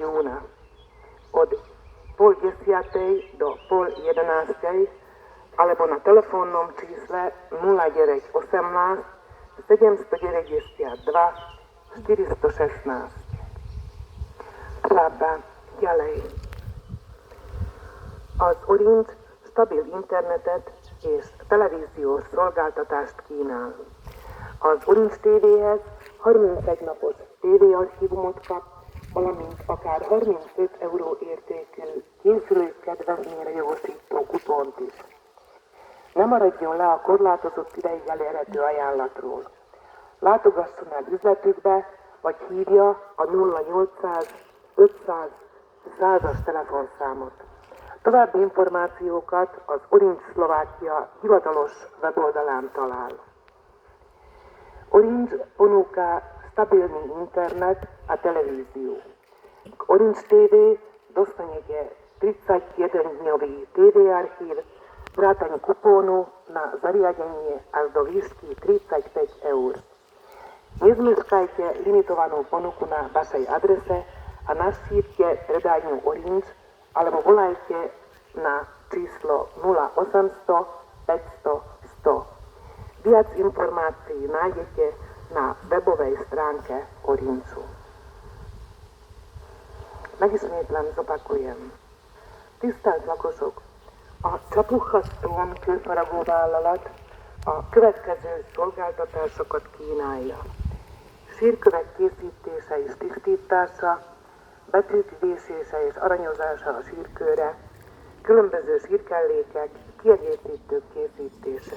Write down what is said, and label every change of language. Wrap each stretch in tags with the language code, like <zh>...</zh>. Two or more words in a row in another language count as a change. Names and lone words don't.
<sk>júna od 10:30 do 10:30 alebo na telefónnom čísle 0918 792 416.</sk> <hu>Továbbá ďalej. Az Orange stabil internetet és televíziós szolgáltatást kínál. Az Orange TV-hez 31 napos tévéarchívumot kap, valamint akár 35 euró értékű készülők kedvezményre jogosító kupont is. Ne maradjon le a korlátozott ideig elérhető ajánlatról. Látogasson el üzletükbe, vagy hívja a 0800 500 100-as telefonszámot. További információkat az Orange Szlovákia hivatalos weboldalán talál.</hu> <sk>Orange ponúka stabilný internet a televíziu. K Orange TV dostanete 31-dňový TV archív, vrátane kupónu na zariadenie až do výšky 35 eur. Nezmeškajte limitovanú ponuku na vašej adrese a navštívte predajňu Orange alebo volajte na číslo 0800 500 100. Viac informácií nájdete na webovej stránke Orangeu.</sk> <hu>Megismétlem, zopakujem. Tisztelt lakosok! A Csapukha Stone kőfaragó vállalat a következő szolgáltatásokat kínálja. Sírkövek készítése és tisztítása, betűk vésése és aranyozása a sírkőre, különböző sírkellékek, kiegészítők készítése.</hu>